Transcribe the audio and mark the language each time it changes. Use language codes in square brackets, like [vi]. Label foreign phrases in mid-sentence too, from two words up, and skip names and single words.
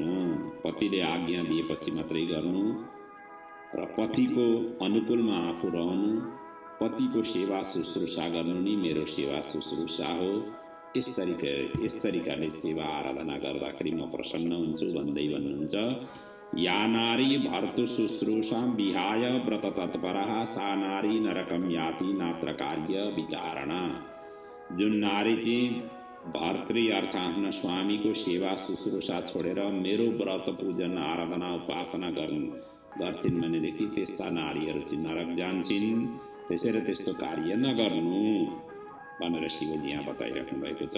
[ne] पतिले आज्ञा दिएपछि मात्रै गर्नु र पतिको अनुकूलमा आफू रहनु, पतिको सेवा शुश्रूषा गर्नु नै मेरो सेवा शुश्रूषा हो। यस तरिकाले सेवा आराधना गर्दाखेरि म प्रसन्न हुन्छु भन्दै भन्नुहुन्छ। [sa] या नारी भर्तु शुश्रूषां विहाय व्रत तत्परः सा नारी नरकं याति नात्र कार्य विचारणा। [ne] जुन नारी चाहिँ भर्तृ अर्थ आफ्ना स्वामीको सेवा शुश्रूषा छोडेर मेरो व्रत पूजन आराधना उपासना गर्छिन् भनेदेखि त्यस्ता नारीहरू चाहिँ नरक जान्छन्। त्यसैले त्यस्तो कार्य नगर्नु भनेर शिवजी यहाँ बताइराख्नु भएको छ।